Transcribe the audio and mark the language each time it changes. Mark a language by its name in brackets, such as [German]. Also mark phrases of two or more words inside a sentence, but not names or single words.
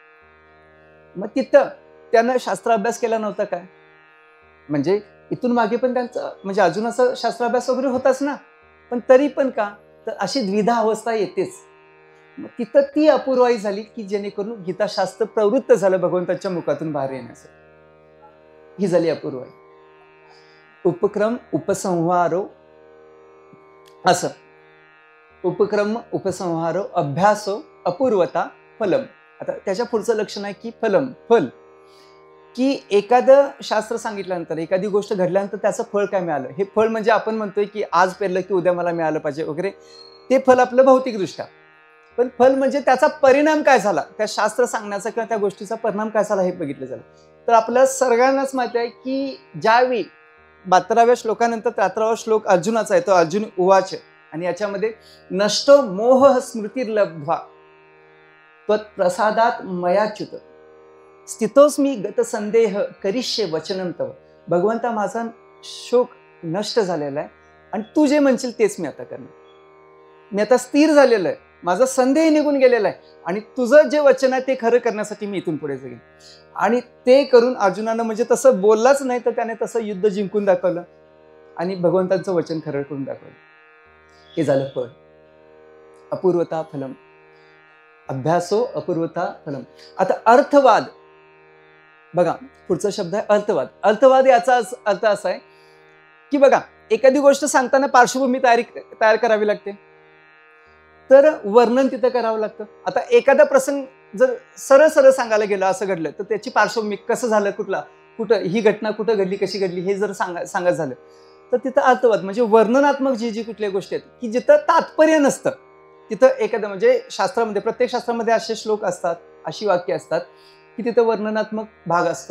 [Marathi] मग तिथं त्यानं शास्त्राभ्यास केला नव्हता काय, म्हणजे इथून मागे पण त्यांचं म्हणजे अर्जुनाचा शास्त्राभ्यास वगैरे होताच ना, पण तरी पण का, तर अशी द्विधा अवस्था येतेच. मग तिथं ती अपूर्वाई झाली की जेणेकरून गीताशास्त्र प्रवृत्त झालं भगवंताच्या मुखातून बाहेर येण्यासाठी, ही झाली अपूर्वाई. [Sanskrit] उपक्रम उपसंहारो, असं उपक्रम उपसंहारो अभ्यासो अपूर्वता फलम. [Marathi] आता त्याच्या पुढचं लक्षण आहे की फलम, फल, की एखादं शास्त्र सांगितल्यानंतर एखादी गोष्ट घडल्यानंतर त्याचं फळ काय मिळालं, हे फळ म्हणजे आपण म्हणतोय की आज पेरलं की उद्या मला मिळालं पाहिजे वगैरे, ते फल आपलं भौतिकदृष्ट्या. पण फल म्हणजे त्याचा परिणाम काय झाला, त्या शास्त्र सांगण्याचा किंवा त्या गोष्टीचा परिणाम काय झाला हे बघितलं झालं. तर आपल्या सर्वांनाच माहिती आहे की ज्यावेळी 72व्या श्लोकानंतर 73वा श्लोक अर्जुनाचा आहे, तो [Sanskrit] अर्जुन उवाच, [Marathi] आणि याच्यामध्ये [Sanskrit] नष्टो मोह स्मृतिर्लब्ध्वा त्वत्प्रसादात मयाच्युत स्थितोस्मी गत संदेह करिष्ये वचनं तव. [Marathi] भगवंता, माझा शोक नष्ट झालेला आहे आणि तू जे म्हणशील तेच मी आता करणार. मी आता स्थिर झालेलं आहे, माझा संदेह निघून गेलेला आहे आणि तुझं जे वचन आहे ते खरं करण्यासाठी मी इथून पुढे जाईन. आणि ते करून अर्जुनानं म्हणजे तसं बोललाच नाही तर त्याने तसं युद्ध जिंकून दाखवलं आणि भगवंतांचं वचन खरं करून दाखवलं. हे झालं फळ. [Sanskrit] अपूर्वता फलम, अभ्यासो अपूर्वता फलम. [Marathi] आता अर्थवाद बघा, पुढचा शब्द आहे अर्थवाद. अर्थवाद याचा अर्थ असा आहे की बघा, एखादी गोष्ट सांगताना पार्श्वभूमी तयार करावी लागते, तर वर्णन तिथं करावं लागतं. आता एखादा प्रसंग जर सरळ सरळ सांगायला गेलं, असं घडलं तर त्याची पार्श्वभूमी कसं झालं, कुठं ही घटना कुठं घडली, कशी घडली, हे जर सांगत झालं तर तिथं अर्थवाद म्हणजे वर्णनात्मक जी कुठल्या गोष्टी आहेत की जिथं तात्पर्य नसतं, तिथं एखादं म्हणजे शास्त्रामध्ये, प्रत्येक शास्त्रामध्ये असे श्लोक असतात, अशी वाक्य असतात की तिथं वर्णनात्मक भाग असतो.